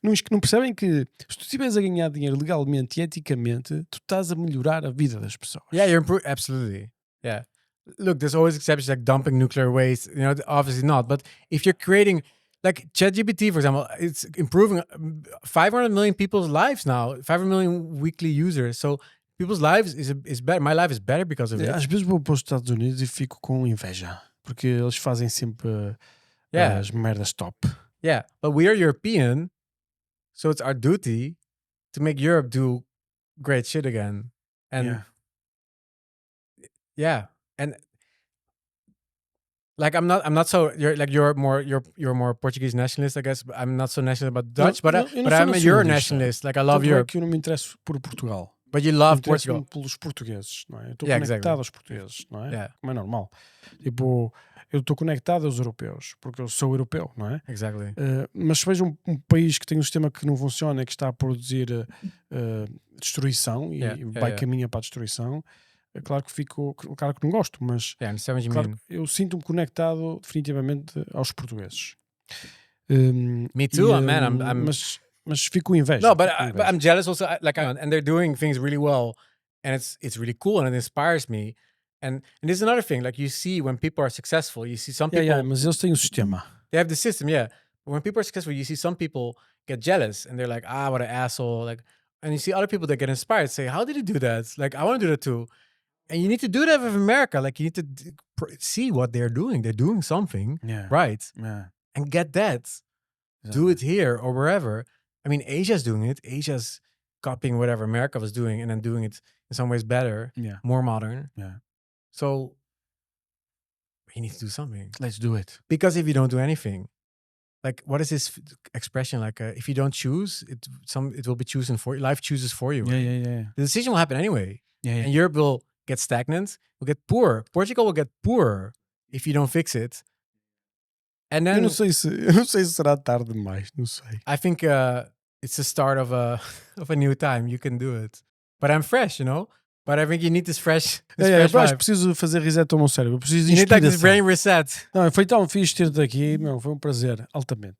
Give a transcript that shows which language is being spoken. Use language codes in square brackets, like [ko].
[pt] Não percebem que se tu estiveres a ganhar dinheiro legalmente e eticamente, tu estás a melhorar a vida das pessoas. [en] Yeah, you're improving. Absolutely. Yeah. Look, there's always exceptions like dumping nuclear waste. You know, obviously not. But if you're creating, like ChatGPT, for example, it's improving 500 million people's lives now. 500 million weekly users. So people's lives is better. My life is better because of it. [pt] Às vezes vou para os Estados Unidos e fico com inveja. Porque eles fazem sempre as merdas top. [en] Yeah, but we are European. So it's our duty to make Europe do great shit again. And and like I'm not so you're more Portuguese nationalist, I guess. But I'm not so nationalist about Dutch, but I'm a Euro nationalist. Like I love Europe. [pt] Que eu não me interesso por Portugal. [en] But you love Portugal. [pt] Pelos portugueses, não é? Eu estou conectado aos portugueses, não é? Como é normal. Tipo, eu estou conectado aos europeus, porque eu sou europeu, não é? [en] Exactly. [pt] Mas se vejo um país que tem um sistema que não funciona e que está a produzir destruição e vai caminhar para a destruição, é claro que não gosto, mas claro, eu sinto-me conectado definitivamente aos portugueses. [en] Me too, man. [pt] Mas fico com inveja. [en] No, but I'm jealous also. And they're doing things really well. and it's really cool and it inspires me. And there's another thing, like you see when people are successful, you see some people [pt] mas eles têm um sistema. [en] they have the system, yeah. But when people are successful, you see some people get jealous and they're like, what an asshole. Like, and you see other people that get inspired, say, how did he do that? Like, I want to do that too. And you need to do that with America. Like, you need to see what they're doing. They're doing something, right? Yeah. And get that. Do it here or wherever. I mean, Asia's doing it. Asia's copying whatever America was doing and then doing it in some ways better, more modern. Yeah. So we need to do something. Let's do it. Because if you don't do anything, like what is this expression? Like if you don't choose, it will be chosen for you. Life chooses for you. Yeah. The decision will happen anyway. Yeah. And Europe will get stagnant, will get poor. Portugal will get poorer if you don't fix it. And then [pt] Eu não sei se será tarde demais, não sei. [en] I think it's the start of a new time. You can do it. But I'm fresh, you know? But I think you need this fresh [pt] Eu acho [en] vibe. [pt] que preciso fazer reset ao meu cérebro. Eu preciso de [en] You need like this [pt] inspiração. [en] brain reset. [pt] Não, foi tão fixe ter-te aqui, meu, foi um prazer, altamente.